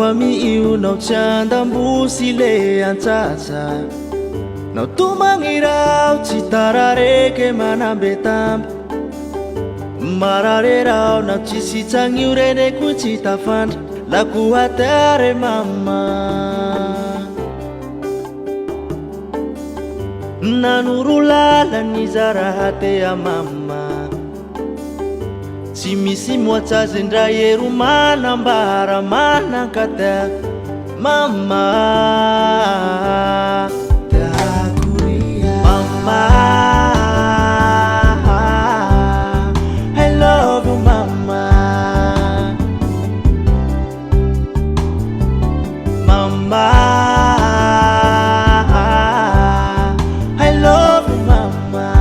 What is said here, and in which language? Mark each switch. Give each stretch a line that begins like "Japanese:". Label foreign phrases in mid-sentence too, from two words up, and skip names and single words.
Malagasy: amiio nao tsy andambosi le antsatsa, nao tomagnirao tsy tarareke manambetambo, mararerao nao tsy sitsagnio reneko tsy tafandra lako atere mama. Nanoro lalany zarahatea mama, tsy misy moatsazy ndra ero manambara manankata mama. Dakuria mama,
English: I love you mama. Mama, I love you mama.